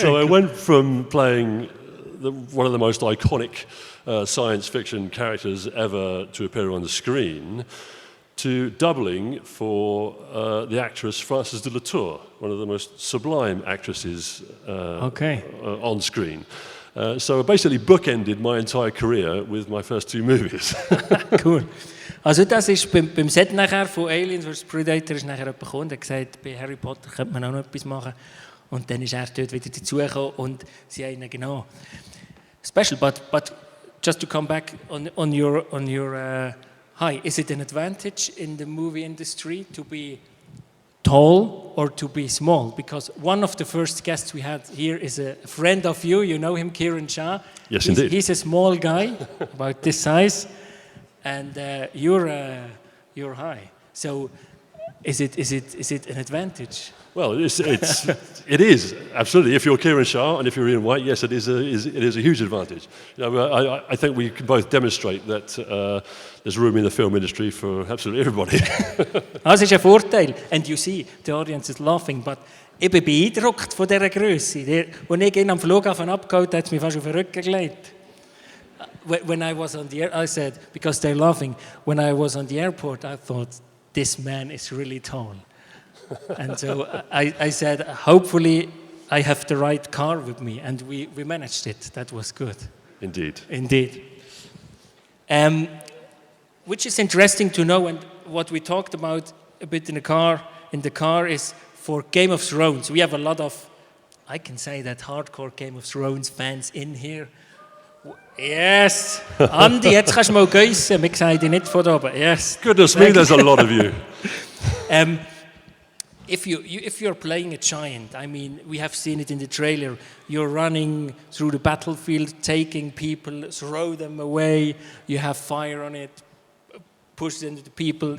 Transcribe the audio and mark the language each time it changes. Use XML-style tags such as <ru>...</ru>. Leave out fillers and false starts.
<en>So I went from playing one of the most iconic science fiction characters ever to appear on the screen to doubling for the actress Frances de la Tour, one of the most sublime actresses on screen. So I basically bookended my entire career with my first 2 movies. Cool.</en> <de>Also das ist beim Set nachher von Aliens vs. Predator ist nachher jemand gekommen und hat gesagt, bei Harry Potter könnte man auch noch etwas machen. Und dann ist er dort wieder dazugekommen und sie haben ihn genau special.</de> <en>But just to come back on your hi, is it an advantage in the movie industry to be tall or to be small? Because one of the first guests we had here is a friend of you. You know him, Kieran Shah. Yes, indeed. He's a small guy, about this size, and you're high. So, is it an advantage? Well, it is absolutely. If you're Kieran Shah and if you're Ian Whyte, yes, it is a huge advantage. You know, I think we can both demonstrate that there's room in the film industry for absolutely everybody.</en> <de>Das ist ein Vorteil.</de> <en>And you see, the audience is laughing, but</en> <de>ich bin beeindruckt von dieser Größe. Als ich ihn am Flughafen abgeholt habe, hat es mich fast auf den Rücken gelegt.</de> <en>When I was on the air, I said, because they're laughing, when I was on the airport, I thought, this man is really tall. And so I said, hopefully I have the right car with me. And we managed it. That was good. Indeed. Indeed. Which is interesting to know, and what we talked about a bit in the car is for Game of Thrones. We have a lot of, I can say that, hardcore Game of Thrones fans in here.</en> <de>Yes, Andy, jetzt kannst du mal geissen. Wir sehen dich nicht von da oben.</de> <en>Yes. Goodness me, there's a lot of you. If you're playing a giant, I mean, we have seen it in the trailer. You're running through the battlefield, taking people, throw them away. You have fire on it, push into the people.</en>